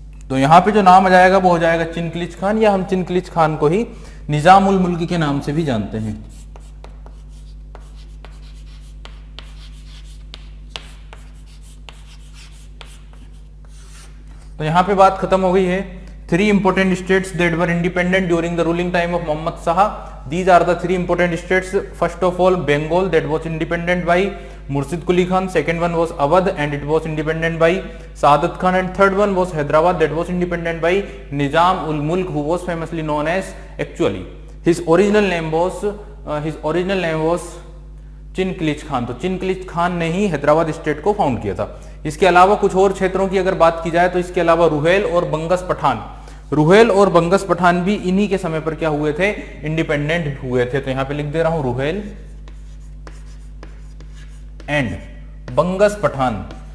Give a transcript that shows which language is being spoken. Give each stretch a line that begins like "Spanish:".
Hindi: तो यहां पे जो नाम आ जाएगा वो हो जाएगा चिनकिलिच खान, या हम चिनकिलिच खान को ही निजाम उल मुल्क के नाम से भी जानते हैं। तो यहां पे बात खत्म हो गई है।
English: 3 important states that were independent during the ruling time of Muhammad Shah. These are the 3 important states. First of all, Bengal, that was independent by Murshid Quli Khan. Second one was Awadh, and it was independent by Saadat Khan. And third one was Hyderabad, that was independent by Nizam ul Mulk, who was famously known as, actually his original name was Chin Qilich Khan.
Hindi: तो चिनकिलिच खान ने ही Hyderabad state को found किया था। इसके अलावा कुछ और क्षेत्रों की अगर बात की जाए तो इसके अलावा रुहेल और बंगस पठान, रुहेल और बंगस पठान भी इन्हीं के समय पर क्या हुए थे, इंडिपेंडेंट हुए थे। तो यहां पे लिख दे रहा हूं रुहेल एंड बंगस पठान।